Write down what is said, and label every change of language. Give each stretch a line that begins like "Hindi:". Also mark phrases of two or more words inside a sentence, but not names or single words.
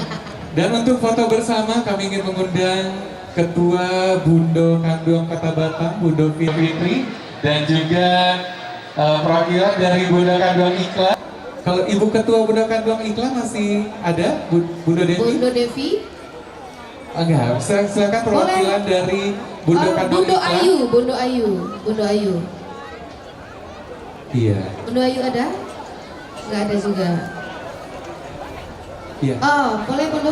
Indonesian: Dan untuk foto bersama kami ingin mengundang Ketua Bundo Kanduang Kota Batam, Bundo Fitri, dan juga perwakilan dari Bundo Kanduang Iklan. Kalau Ibu Ketua Bundo Kanduang Iklan masih ada, Bundo Devi? Bundo Devi. Enggak, silakan perwakilan dari Bundo Kanduang Bundo Iklan. Ayu, Bundo Ayu, Bundo Ayu. Iya, Bundo Ayu ada? Nggak ada juga. iya. Oh, boleh Bundo?